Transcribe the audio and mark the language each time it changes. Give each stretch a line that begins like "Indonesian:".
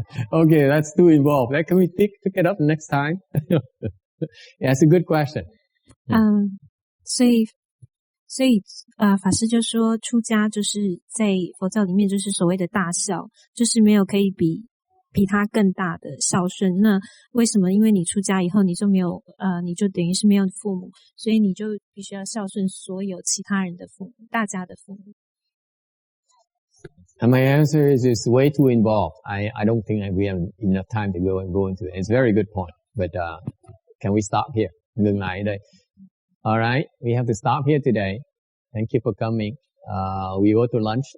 English: Okay, that's too involved. Can we pick it up next time? Yeah, it's a good question.
Chinese: 所以法师就说出家就是在佛教里面就是所谓的大孝，就是没有可以比他更大的孝顺。那为什么？因为你出家以后你就没有你就等于是没有父母，所以你就必须要孝顺所有其他人的父母，大家的父母。
English: And my answer is it's way too involved. I don't think we have enough time to go into it. It's a very good point. But can we stop here?
Vietnamese: Ngừng lại ở đây.
English: All right, we have to stop here today. Thank you for coming. We go to lunch.